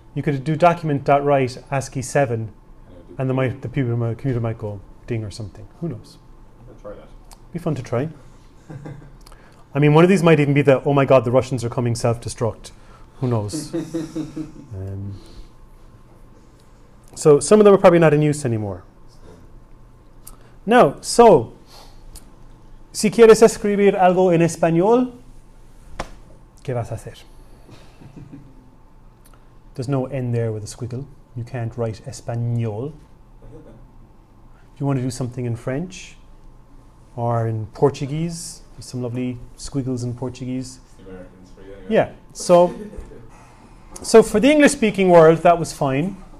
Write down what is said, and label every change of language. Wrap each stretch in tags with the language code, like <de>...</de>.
<en>You could do document.write ASCII 7, and the computer might go ding or something. Who knows? I'll try that. Be fun to try. I mean, one of these might even be the, oh my God, the Russians are coming self-destruct. Who knows? So some of them are probably not in use anymore. Now, so,</en> <es>si quieres escribir algo en español, ¿qué vas a hacer?</es> <en>There's no N there with a squiggle. You can't write español. If you want to do something in French or in Portuguese, there's some lovely squiggles in Portuguese. The Americans for you anyway. Yeah, so for the English-speaking world, that was fine.</en>